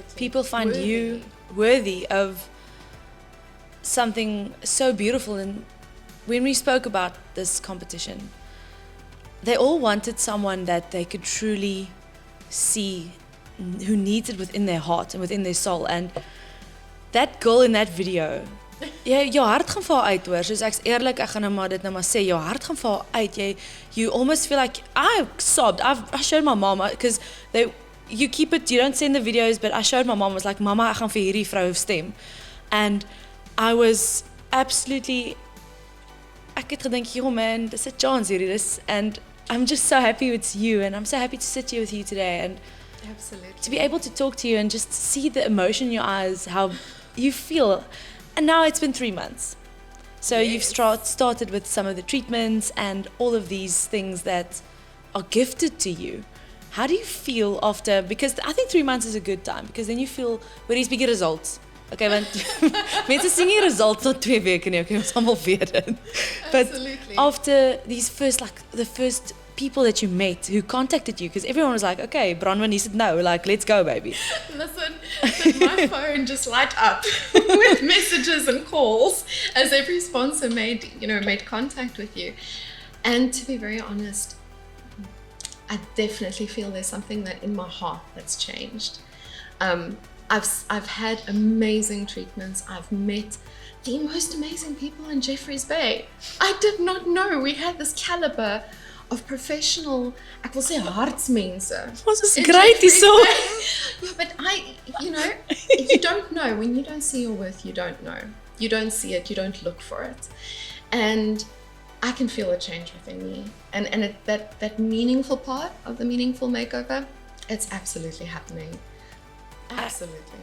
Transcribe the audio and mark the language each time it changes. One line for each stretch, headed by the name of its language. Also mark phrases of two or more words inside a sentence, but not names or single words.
English: People find you worthy of something so beautiful. And when we spoke about this competition, they all wanted someone that they could truly see, who needs it within their heart and within their soul. And that girl in that video
Afrikaans: jou hart gaan val uit hoor. Soos ek's eerlik, ek gaan nou maar dit nou maar sê, jou hart gaan val uit.
English: You almost feel like I sobbed. I showed my mom because you keep it, you don't send the videos, but I showed my mom, was like, mama,
Afrikaans: ek gaan vir hierdie vrou stem.
English: And I was absolutely,
Afrikaans: ek het gedink,
English: yo man,
Afrikaans: dis 'n chance hierdie dis,
English: and I'm just so happy it's you, and I'm so happy to sit here with you today, and Absolutely. to be able to talk to you and just see the emotion in your eyes, how you feel. And now it's been 3 months. So Yes. you've started with some of the treatments and all of these things that are gifted to you. How do you feel after, because I think 3 months is a good time, because then you feel, where these bigger results.
Afrikaans: Okay, want mense sien nie results na 2 weke nie, okay, ons almal weet dit.
English: But Absolutely. after these first, like, the first people that you met who contacted you, because everyone was like, okay, Bronwyn, he said no, like, let's go, baby. Listen, did my phone just light up with messages and calls as every sponsor made contact with you. And to be very honest, I definitely feel there's something that in my heart that's changed. I've had amazing treatments. I've met the most amazing people in Jeffreys Bay. I did not know we had this caliber of professional,
Afrikaans: ek wil sê hartsmense. Ons is
English: in
Afrikaans: great
English: Jeffreys
Afrikaans: hierso.
English: Bay. Yeah, but you don't know. When you don't see your worth, you don't know. You don't see it, you don't look for it. And I can feel a change within me. And that meaningful part of the Meaningful Makeover, it's absolutely happening. Absolutely.